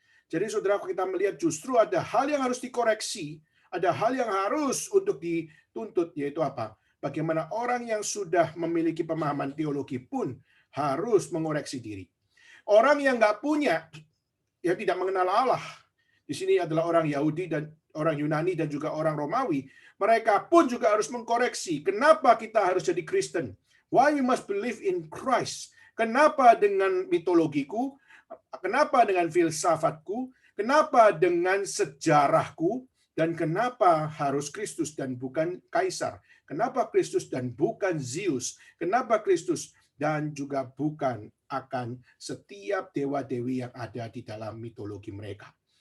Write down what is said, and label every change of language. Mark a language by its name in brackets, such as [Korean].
[Indonesian] Jadi saudara, kita melihat justru ada hal yang harus dikoreksi, ada hal yang harus untuk dituntut, yaitu apa? Bagaimana orang yang sudah memiliki pemahaman teologi pun harus mengoreksi diri. Orang yang nggak punya, ya tidak mengenal Allah. Di sini adalah orang Yahudi dan orang Yunani dan juga orang Romawi. Mereka pun juga harus mengkoreksi. Kenapa kita harus jadi Kristen? [English] Why we must believe in Christ? [Indonesian] Kenapa dengan mitologiku? Kenapa dengan filsafatku? Kenapa dengan sejarahku? Dan kenapa harus Kristus dan bukan Kaisar? Kenapa Kristus dan bukan Zeus? Kenapa Kristus dan juga bukan akan setiap dewa-dewi yang ada di dalam mitologi mereka?